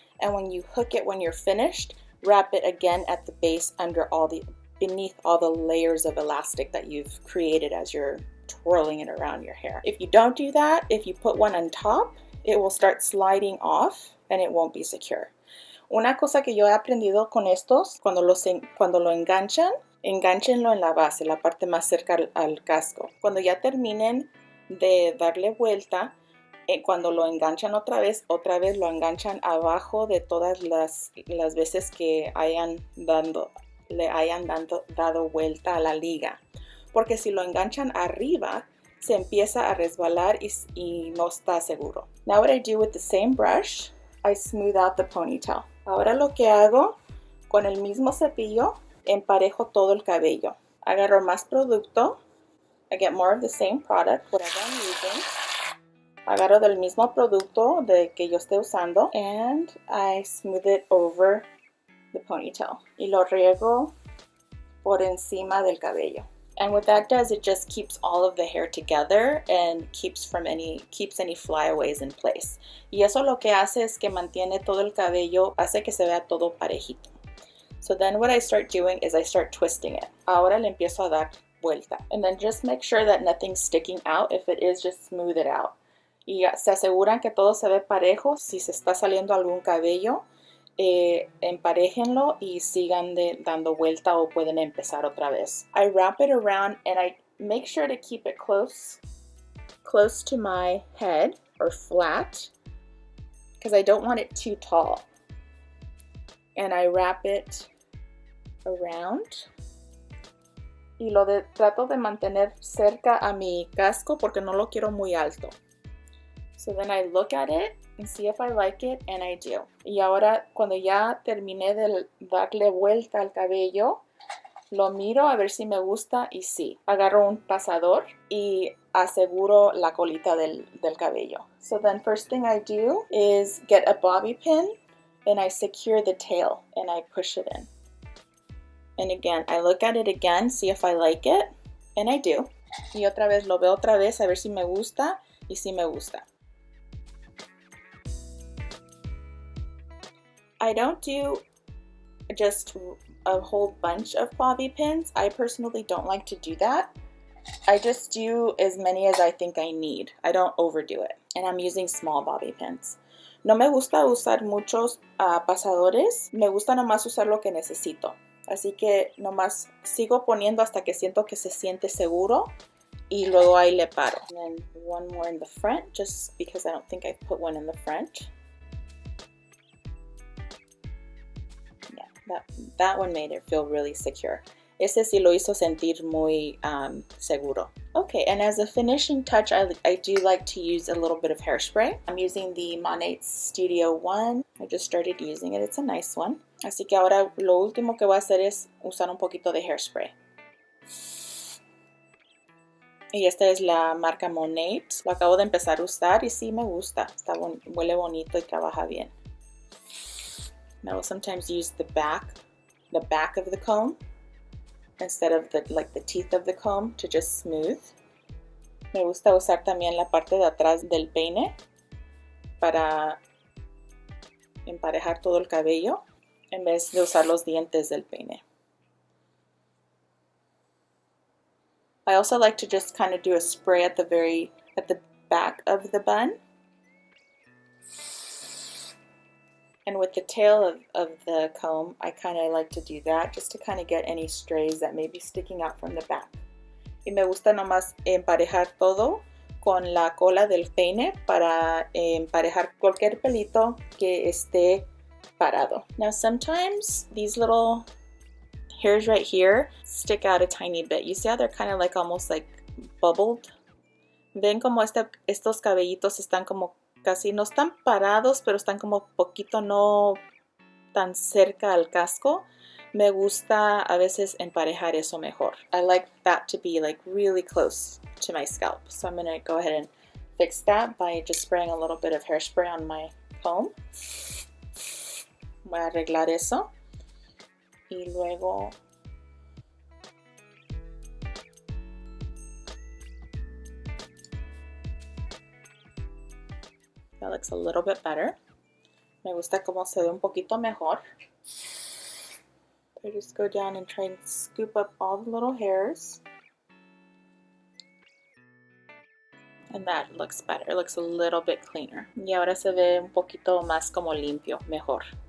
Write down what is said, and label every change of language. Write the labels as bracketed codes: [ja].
[en] And when you hook it when you're finished, wrap it again at the base beneath all the layers of elastic that you've created as you're twirling it around your hair. If you don't do that, if you put one on top, it will start sliding off and it won't be secure. [es] Una cosa que yo he aprendido con estos, cuando lo enganchan, enganchenlo en la base, la parte más cerca al casco. Cuando ya terminen de darle vuelta, cuando lo enganchan otra vez lo enganchan abajo de todas las veces que le hayan dado vuelta a la liga. Porque si lo enganchan arriba, se empieza a resbalar y no está seguro. [en] Now what I do with the same brush, I smooth out the ponytail. [es] Ahora lo que hago, con el mismo cepillo, emparejo todo el cabello. Agarro más producto. [en] I get more of the same product, whatever I'm using. [es] Agarro del mismo producto que yo esté usando. [en] And I smooth it over the ponytail. [es] Y lo riego por encima del cabello. [en] And what that does, it just keeps all of the hair together and keeps any flyaways in place. [es] Y eso lo que hace es que mantiene todo el cabello, hace que se vea todo parejito. [en] So then what I start doing is I start twisting it. [es] Ahora le empiezo a dar vuelta. [en] And then just make sure that nothing's sticking out. If it is, just smooth it out. [es] Y se aseguran que todo se ve parejo. Si se está saliendo algún cabello, emparéjenlo y sigan dando vuelta o pueden empezar otra vez. [en] I wrap it around and I make sure to keep it close to my head or flat because I don't want it too tall. And I wrap it around [es] y trato de mantener cerca a mi casco porque no lo quiero muy alto. [en] So then I look at it and see if I like it, and I do. [es] Y ahora cuando ya terminé de darle vuelta al cabello, lo miro a ver si me gusta y sí. Agarro un pasador y aseguro la colita del cabello. [en] So then first thing I do is get a bobby pin and I secure the tail and I push it in. And again, I look at it again, see if I like it, and I do. [es] Y otra vez lo veo otra vez a ver si me gusta y si me gusta. [en] I don't do just a whole bunch of bobby pins. I personally don't like to do that. I just do as many as I think I need. I don't overdo it. And I'm using small bobby pins. [es] No me gusta usar muchos pasadores. Me gusta nomás usar lo que necesito. Así que nomás sigo poniendo hasta que siento que se siente seguro. Y luego ahí le paro. [en] And then one more in the front, just because I don't think I've put one in the front. That one made it feel really secure. [es] Ese sí lo hizo sentir muy seguro. [en] Okay, and as a finishing touch, I do like to use a little bit of hairspray. I'm using the Monat Studio One. I just started using it. It's a nice one. [es] Así que ahora lo último que voy a hacer es usar un poquito de hairspray. Y esta es la marca Monat. Lo acabo de empezar a usar y sí me gusta. Huele bonito y trabaja bien. [en] I will sometimes use the back of the comb instead of the teeth of the comb to just smooth. [es] Me gusta usar también la parte de atrás del peine para emparejar todo el cabello en vez de usar los dientes del peine. [en] I also like to just kind of do a spray at the back of the bun. And with the tail of the comb, I kind of like to do that just to kind of get any strays that may be sticking out from the back. [es] Y me gusta nomás emparejar todo con la cola del peine para emparejar cualquier pelito que esté parado. [en] Now sometimes these little hairs right here stick out a tiny bit. You see how they're kind of like almost like bubbled? [es] Ven como estos cabellitos están como casi no están parados, pero están como poquito no tan cerca al casco. Me gusta a veces emparejar eso mejor. [en] I like that to be like really close to my scalp. So I'm going to go ahead and fix that by just spraying a little bit of hairspray on my comb. [es] Voy a arreglar eso. Y luego [en] that looks a little bit better. [es] Me gusta como se ve un poquito mejor. [en] I just go down and try and scoop up all the little hairs. And that looks better. It looks a little bit cleaner. [es] Y ahora se ve un poquito más como limpio, mejor.